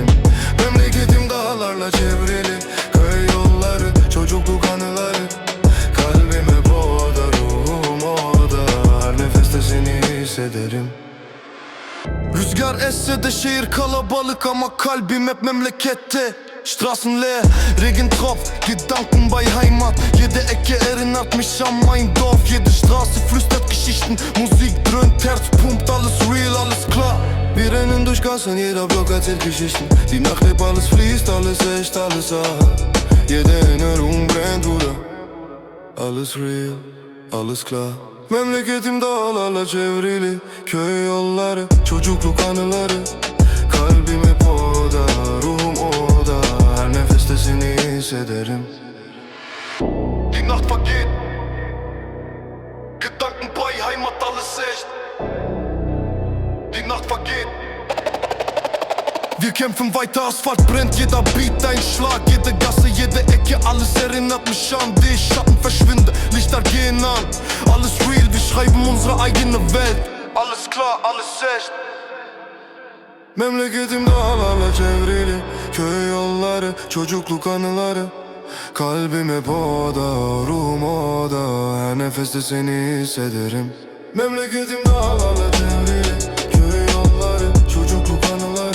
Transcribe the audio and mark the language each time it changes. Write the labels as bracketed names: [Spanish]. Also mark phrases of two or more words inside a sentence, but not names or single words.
[Turkish] Memleketim dağlarla çevrili, köy yolları, çocukluk anıları. Kalbim hep orada, ruhum orada, her nefeste seni hissederim. Rüzgar esse de şehir kalabalık ama kalbim hep memlekette. [German] Straßen leer, Regentropf, Gedanken bei Heimat. Jede Ecke erinnert mich an mein Dorf. Jede Straße flüstert Geschichten, Musik dröhnt, Herz pumpt, alles real, alles klar. Wir rennen durch Gassen, jeder Block erzählt Geschichten. Die Nacht lebt, alles fließt, alles echt, alles wahr. Jede Erinnerung brennt, Bruder. Alles real, alles klar. [Turkish] Memleketim dağlarla çevrili, köy yolları, çocukluk anıları. Kalbim hep orada, ruhum orada, her nefeste seni hissederim. [German] Die Nacht vergeht, Gedanken bei Heimat, alles echt. Die Nacht vergeht. Wir kämpfen weiter, Asphalt brennt, jeder Beat ein Schlag. Jede Gasse, jede Ecke, alles erinnert mich an dich. Schatten verschwinden, Lichter gehen an. Alles real, wir schreiben unsere eigene Welt. Alles klar, alles echt. [Turkish] Memleketim dağlarla çevrili, köy yolları, çocukluk anıları. Kalbim hep orada, ruhum orada, her nefeste seni hissederim. Memleketim dağlarla çevrili, köy yolları, çocukluk anıları.